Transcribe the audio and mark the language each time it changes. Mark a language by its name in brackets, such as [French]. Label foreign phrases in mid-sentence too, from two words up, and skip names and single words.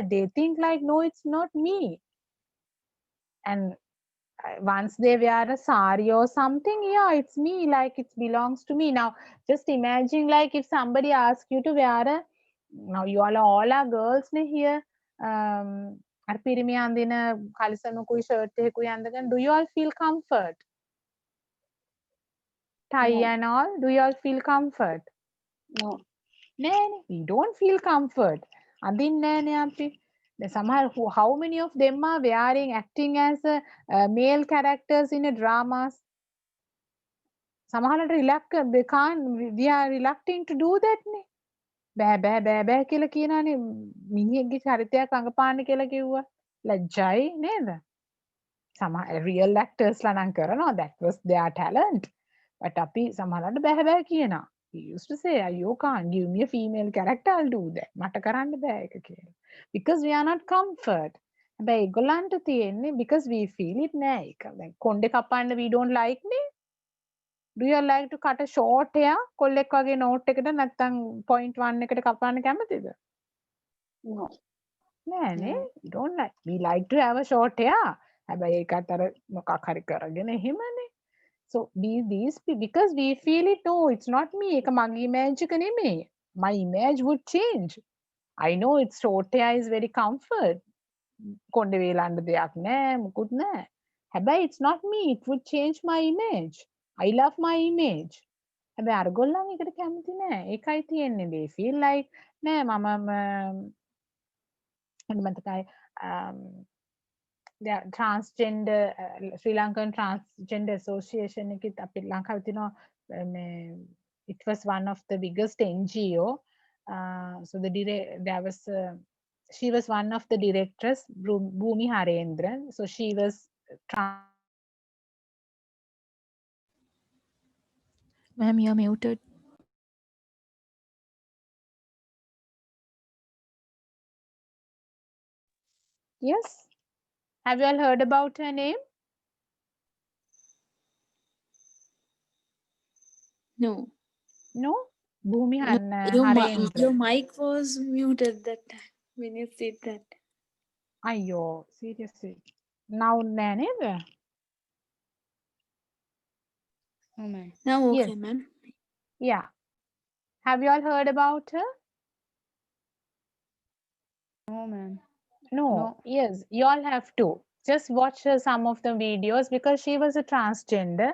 [English] They think like no, it's not me. And once they wear a sari or something, yeah, it's me, like it belongs to me. Now just imagine like if somebody asks you to wear a, now you all are girls here, [Sinhala] අර පිරිමි අඳින කලිසමකුයි shirt එකකුයි අඳගෙන [English] do you all feel comfort? Tie No. and all, do you all feel comfort? No. නෑනේ, we don't feel comfort. [Sinhala] අඳින්නේ නෑනේ අපි. [English] Somehow, how many of them are wearing, acting as male characters in a dramas? සමහරට they can't, we are reluctant to do that නේ. [Sinhala] බෑ කියලා කියනනේ මිනිහෙක්ගේ චරිතයක් අඟපාන්න කියලා කිව්වා. ලැජ්ජයි නේද? [English] real actors [Sinhala] ලා නම් කරනවා, [English] that was their talent. [Sinhala] But අපි සමහරවිට බෑ බෑ කියනවා. [English] He used to say, you can't give me a female character, I'll do that. [Sinhala] මට කරන්න බෑ ඒක කියලා. [English] Because we are not comfort. [Sinhala] හැබැයි ඒගොල්ලන්ට තියෙන්නේ [English] because we feel it [Sinhala] නෑ ඒක. දැන් කොණ්ඩේ කපන්න [English] we don't like [Sinhala] නේ. [English] Do you like to cut a short hair? [Sinhala] කොල්ලෙක් වගේ note එකට නැත්නම් point 1 එකට කපන්න කැමතිද? [English] No. [Sinhala] නෑනේ. [English] We don't like. We like to have a short hair. [Sinhala] හැබැයි ඒකත් අර මොකක් හරි කරගෙන එහෙමනේ. [English] So these because we feel it, no, it's not me. [Sinhala] ඒක මගේ image එක නෙමෙයි. [English] My image would change. I know it's short hair is very comfort. [Sinhala] කොණ්ඩේ වේලන්න දෙයක් නෑ, මුකුත් නෑ. [English] හැබැයි it's not me. It would change my image. I love my image. [Sinhala] හැබැයි අරගොල්ලන් ඒකට කැමති නෑ. ඒකයි තියෙන්නේ. [English] They feel like [Sinhala] නෑ මම මතකයි [English] transgender Sri Lankan Transgender Association [Sinhala] එකත් අපේ ලංකාවේ තියෙනවා [English] it was one of the biggest NGO. So there was she was one of the directors, Bhumi Harendran. So she was Ma'am, you're muted. yes. Have you all heard about her name? No. No? Bhumi Your Harendran. mic was muted that time when you said that. Ayyo, seriously. Now [Sinhala] නෑ නේද? [English] Oh man. Now okay, Yes. ma'am. Yeah. Have you all heard about her? No man. No. No. Yes, you all have to. Just watch some of the videos because she was a transgender.